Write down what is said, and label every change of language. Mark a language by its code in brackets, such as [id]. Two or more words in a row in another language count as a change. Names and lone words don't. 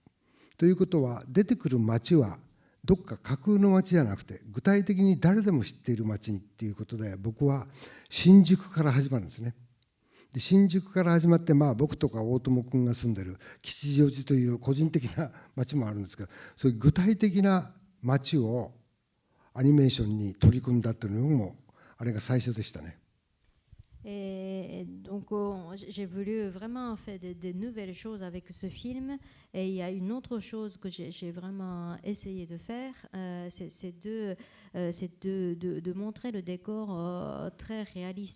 [ja] ということは、出てくる町はどっか架空の町じゃなくて、具体的に誰でも知っている町にっていうことで、僕は新宿から始まるんですね。で新宿から始まって、僕とか大友君が住んでる吉祥寺という個人的な町もあるんですけど、そういう具体的な町をアニメーションに取り組んだというのも、あれが最初でしたね。 [fr] Et donc j'ai voulu vraiment faire de nouvelles choses avec ce film. Et il y a une autre chose que j'ai vraiment essayé de faire, c'est de montrer le décor très réaliste.